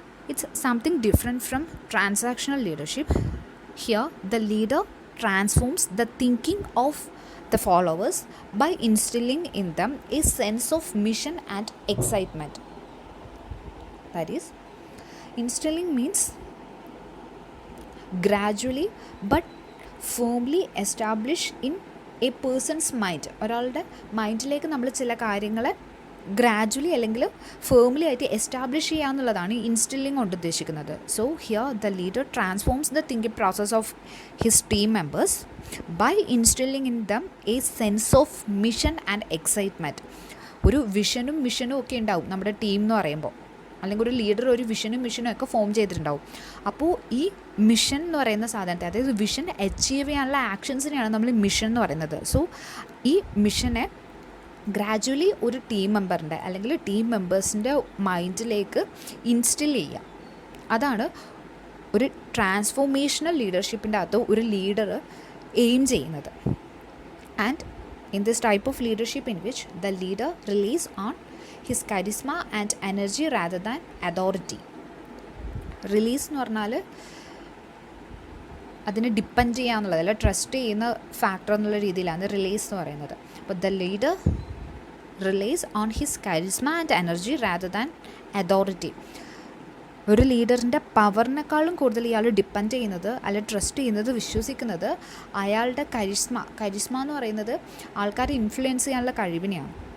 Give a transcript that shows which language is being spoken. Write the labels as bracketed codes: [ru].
[en] It's something different from transactional leadership. Here the leader transforms the thinking of the followers by instilling in them a sense of mission and excitement. That is, instilling means gradually but firmly establish in a person's mind. [ml] ഒരാളുടെ മൈൻഡിലേക്ക് നമ്മൾ ചില കാര്യങ്ങളെ gradually അല്ലെങ്കിൽ firmly ആയിട്ട് establish ചെയ്യുക എന്നുള്ളതാണ് ഇൻസ്റ്റില്ലിംഗ് കൊണ്ട് ഉദ്ദേശിക്കുന്നത്. [en] So here the leader transforms the thinking process of his team members by instilling in them a sense of mission and excitement. [ml] ഒരു വിഷനും മിഷനും ഒക്കെ ഉണ്ടാവും നമ്മുടെ ടീം എന്ന് പറയുമ്പോൾ, അല്ലെങ്കിൽ ഒരു ലീഡർ ഒരു വിഷനും മിഷനും ഒക്കെ ഫോം ചെയ്തിട്ടുണ്ടാവും. അപ്പോൾ ഈ മിഷൻ എന്ന് പറയുന്ന സാധനത്തെ, അതായത് വിഷൻ അച്ചീവ് ചെയ്യാനുള്ള ആക്ഷൻസിനെയാണ് നമ്മൾ മിഷൻ എന്ന് പറയുന്നത്. സോ ഈ മിഷനെ ഗ്രാജുവലി ഒരു ടീം മെമ്പറിൻ്റെ അല്ലെങ്കിൽ ടീം മെമ്പേഴ്സിൻ്റെ മൈൻഡിലേക്ക് ഇൻസ്റ്റിൽ ചെയ്യുക. അതാണ് ഒരു ട്രാൻസ്ഫോർമേഷണൽ ലീഡർഷിപ്പിൻ്റെ അകത്ത് ഒരു ലീഡർ എയിം ചെയ്യുന്നത്. [en] And in this type of leadership in which the leader relies on his charisma and energy rather than authority. [ml] Release എന്ന് പറഞ്ഞാൽ അതിനെ ഡിപ്പെൻഡ് ചെയ്യുക എന്നുള്ളത്, അല്ല ട്രസ്റ്റ് ചെയ്യുന്ന ഫാക്ടർ എന്നുള്ള രീതിയിലാണ് റിലീസ് എന്ന് പറയുന്നത്. [en] അപ്പോൾ the leader relies on his charisma and energy rather than authority. [ml] ഒരു ലീഡറിൻ്റെ പവറിനേക്കാളും കൂടുതൽ ഇയാൾ ഡിപ്പെൻഡ് ചെയ്യുന്നത്, അല്ല ട്രസ്റ്റ് ചെയ്യുന്നത്, വിശ്വസിക്കുന്നത് അയാളുടെ കരിസ്മ എന്ന് പറയുന്നത് ആൾക്കാരെ ഇൻഫ്ലുവൻസ് ചെയ്യാനുള്ള കഴിവിനെയാണ്.